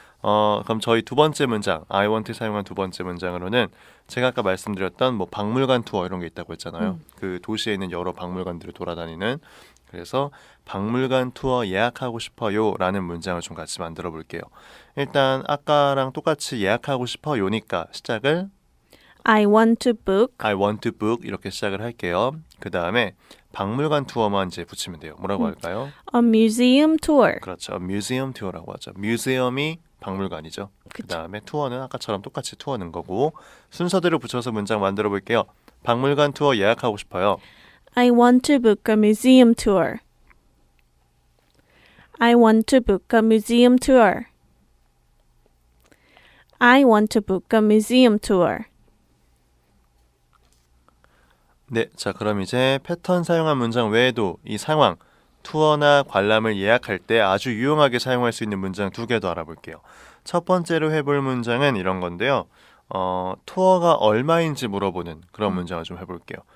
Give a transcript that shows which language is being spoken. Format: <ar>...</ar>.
<ko>그럼 저희 두 번째 문장 I want 사용한 두 번째 문장으로는 제가 아까 말씀드렸던 뭐 박물관 투어 이런 게 있다고 했잖아요. 그 도시에 있는 여러 박물관들을 돌아다니는 그래서 박물관 투어 예약하고 싶어요 라는 문장을 좀 같이 만들어 볼게요. 일단 아까랑 똑같이 예약하고 싶어요니까 시작을</ko> <en>I want to book. I want to book</en> <ko>이렇게 시작을 할게요. 그 다음에 박물관 투어만 이제 붙이면 돼요. 뭐라고 할까요?</ko> <en>A museum tour.</en> <ko>그렇죠. 뮤지엄 투어라고 하죠. 뮤지엄이 박물관이죠. 그 다음에 투어는 아까처럼 똑같이 투어는 거고 순서대로 붙여서 문장 만들어 볼게요. 박물관 투어 예약하고 싶어요.</ko> <en>I want to book a museum tour. I want to book a museum tour. I want to book a museum tour.</en> <ko>네, 자 그럼 이제 패턴 사용한 문장 외에도 이 상황, 투어나 관람을 예약할 때 아주 유용하게 사용할 수 있는 문장 2개 더 알아볼게요. 첫 번째로 해볼 문장은 이런 건데요. 투어가 얼마인지 물어보는 그런 문장을 좀 해볼게요.</ko>